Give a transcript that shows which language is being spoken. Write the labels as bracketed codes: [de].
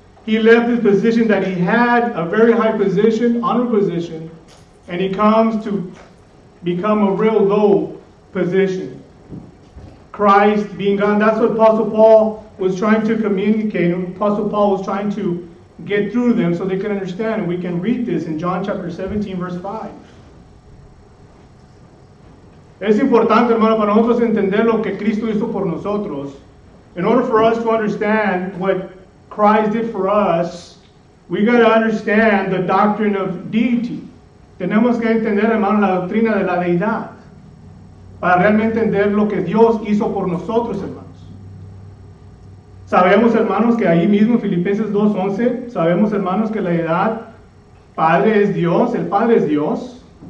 [en] He left his position that he had, a very high position, honorable position, and he comes to become a real low position. Christ being God, that's what Apostle Paul was trying to communicate. Apostle Paul was trying to get through them so they can understand. And we can read this in John chapter 17, verse 5. [es] Es importante, hermano, para nosotros entender lo que Cristo hizo por nosotros. [en] In order for us to understand what Christ did for us, we got to understand the doctrine of deity. [es] Tenemos que entender, hermano, la doctrina de la deidad para realmente entender lo que Dios hizo por nosotros, hermanos. Sabemos, hermanos, que ahí mismo en Filipenses 2:11, sabemos, hermanos, que la deidad Padre es Dios, el Padre es Dios.